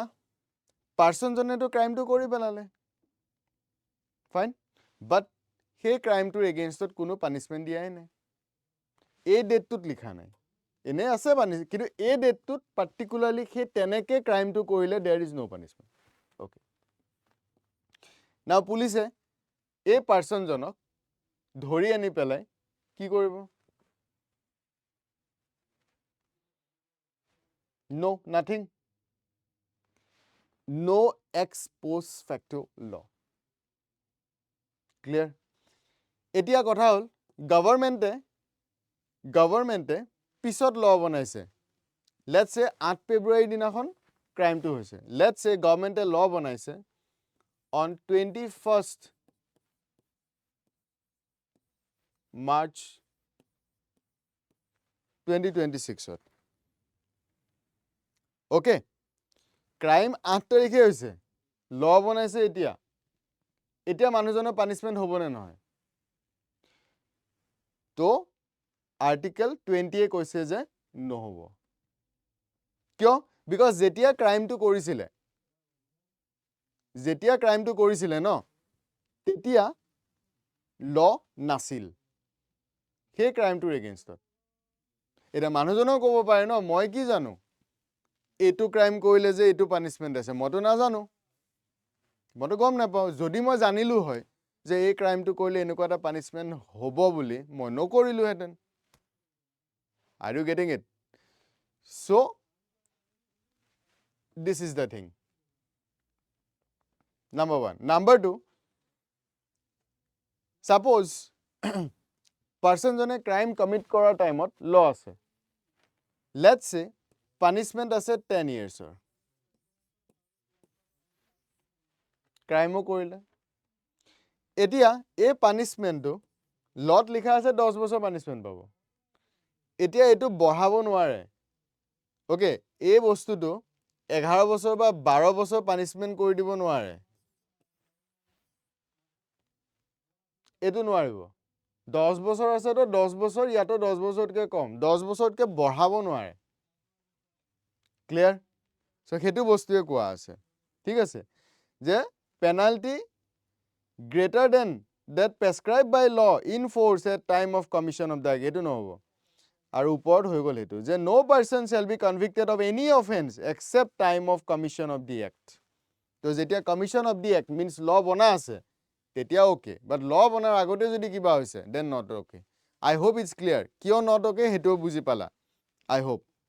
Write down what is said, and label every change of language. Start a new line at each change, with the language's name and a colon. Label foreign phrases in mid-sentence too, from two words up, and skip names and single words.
Assamese: পাৰ্চনজনেতো ক্ৰাইমটো কৰি পেলালে
English: fine but
Assamese: সেই ক্ৰাইমটোৰ এগেইনষ্টত কোনো পানিছমেণ্ট দিয়াই নাই এই ডেটটোত লিখা নাই এনে আছে পানিছ কিন্তু এই ডেটটোত পাৰ্টিকুলাৰলি সেই তেনেকে ক্ৰাইমটো কৰিলে
English: there is no punishment okay now
Assamese: পুলিচে এই পাৰ্চনজনক ধৰি আনি পেলাই কি কৰিব
English: no nothing no ex post facto law clear
Assamese: এতিয়া কথা হ'ল গভৰ্ণমেণ্টে পিছত ল বনাইছে
English: let's say
Assamese: 8 ফেব্ৰুৱাৰী দিনাখন ক্ৰাইমটো হৈছে
English: let's say
Assamese: গভৰ্ণমেণ্টে ল বনাইছে
English: on 21st
Assamese: March 2026 ওকে ক্ৰাইম 8 তাৰিখে হৈছে ল বনাইছে এতিয়া মানুহজনৰ পানিছমেণ্ট হ'ব নে নহয় তো আৰ্টিকেল 20 কৈছে যে নহ'ব কিয় বিকজ যেতিয়া ক্ৰাইমটো কৰিছিলে ন তেতিয়া ল নাছিল সেই ক্ৰাইমটোৰ এগেইনষ্টত এটা মানুহজনেও ক'ব পাৰে ন মই কি জানো এইটো ক্ৰাইম কৰিলে যে এইটো পানিছমেণ্ট আছে মইতো নাজানো মইতো গম নাপাওঁ যদি মই জানিলো হয় যে এই ক্ৰাইমটো কৰিলে এনেকুৱা এটা পানিছমেণ্ট হ'ব বুলি মই নকৰিলোহেঁতেন
English: Are you getting it? So, this is the thing. Number one. Number two, suppose person jone crime commit korar time ot law ase. Let's say punishment ase 10 years or.
Assamese: Crime o korile. Etia a punishment do lot likha ase 10 bosor punishment pabo. এতিয়া এটো বঢ়াব নোৱাৰে ওকে এই বস্তুটো 11 বছৰ বা 12 বছৰ পানিশমেন্ট কৰি দিব নোৱাৰে এটো নোৱাৰিব 10 বছৰ আছে তো 10 বছৰ ইয়াতো 10 বছৰতকৈ কম 10 বছৰতকৈ বঢ়াব নোৱাৰে
English: clear so
Assamese: হেতু বস্তুৱে কোৱা আছে ঠিক আছে যে পেনাল্টি
English: greater than that prescribed by law in force at time of commission of the act
Assamese: এটো নহব আৰু ওপৰত হৈ গল হেতু যে
English: no person shall be convicted of any offense except time of commission of the act
Assamese: তো যেতিয়া
English: commission of the act means law
Assamese: বনা আছে তেতিয়া
English: okay but law
Assamese: বনাৰ আগতে যদি কিবা হৈছে
English: then not okay I hope it's clear কিয় not okay
Assamese: হেতু বুজি পালা
English: I hope